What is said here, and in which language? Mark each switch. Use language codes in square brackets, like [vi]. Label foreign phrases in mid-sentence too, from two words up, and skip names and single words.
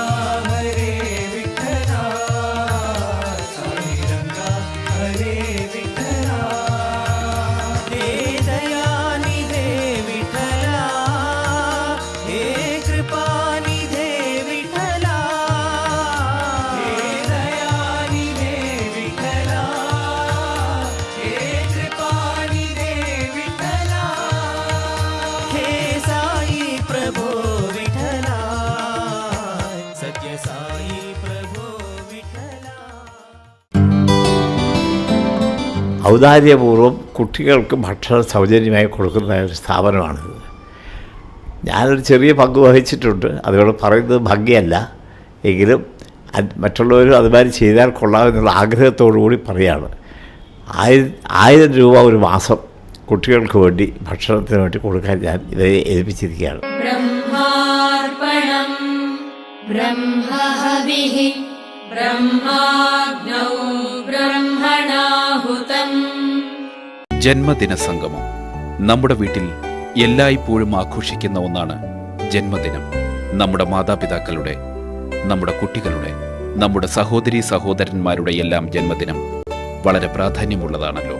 [sa] हरे विठला, साई रंगा हरे विठला, हे दयानिधे विठला, हे कृपानिधे विठला, हे दयानिधे विठला, हे कृपानिधे विठला, हे साई प्रभो विठला, सत्य साई प्रभो विठला. [ml] ഔദാര്യപൂർവ്വം കുട്ടികൾക്ക് ഭക്ഷണം സൗജന്യമായി കൊടുക്കുന്ന ഒരു സ്ഥാപനമാണിത്. ഞാനൊരു ചെറിയ പങ്ക് വഹിച്ചിട്ടുണ്ട്. അതുകൊണ്ട് പറയുന്നത് ഭംഗിയല്ല, എങ്കിലും മറ്റുള്ളവരും അതുമാതിരി ചെയ്താൽ കൊള്ളാമെന്നുള്ള ആഗ്രഹത്തോടു കൂടി പറയുകയാണ്. 1000 രൂപ ഒരു മാസം കുട്ടികൾക്ക് വേണ്ടി ഭക്ഷണത്തിന് വേണ്ടി കൊടുക്കാൻ ഞാൻ ഇവരെ ഏൽപ്പിച്ചിരിക്കുകയാണ്. [sa] ब्रह्मार्पणम् ब्रह्महविः ब्रह्माग्नौ ब्रह्मणाहुतम्. [ml] ജന്മദിന സംഗമം. നമ്മുടെ വീട്ടിൽ എല്ലായ്പ്പോഴും ആഘോഷിക്കുന്ന ഒന്നാണ് ജന്മദിനം. നമ്മുടെ മാതാപിതാക്കളുടെ, നമ്മുടെ കുട്ടികളുടെ, നമ്മുടെ സഹോദരീ സഹോദരന്മാരുടെ എല്ലാം ജന്മദിനം വളരെ പ്രാധാന്യമുള്ളതാണല്ലോ.